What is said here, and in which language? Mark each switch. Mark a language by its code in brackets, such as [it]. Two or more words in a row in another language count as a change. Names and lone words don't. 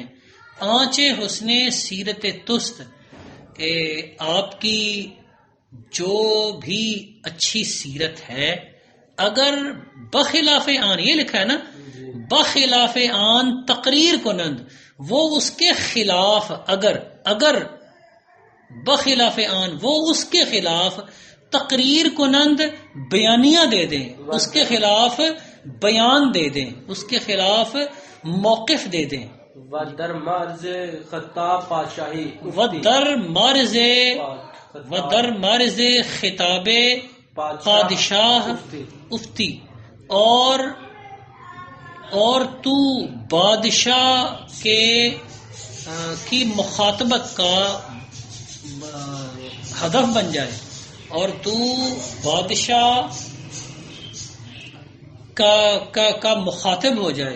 [fa] آنچ حسن سیرت تست [ur] کہ آپ کی جو بھی اچھی سیرت ہے، [fa] اگر بخلاف آن، [ur] یہ لکھا ہے نا، [fa] بخلاف آن تقریر کنند، [ur] وہ اس کے خلاف، [fa] اگر بخلاف آن [ur] وہ اس کے خلاف [fa] تقریر کنند [ur] بیانیہ دے دیں، اس کے خلاف بیان دے دیں، اس کے خلاف موقف دے دیں. [fa] ودر مرز خطاب پادشاہی، ودر مرز خطاب پادشاہ افتی، [ur] اور تو بادشاہ کی مخاطبت کا ہدف بن جائے، اور تو بادشاہ کا مخاطب ہو جائے.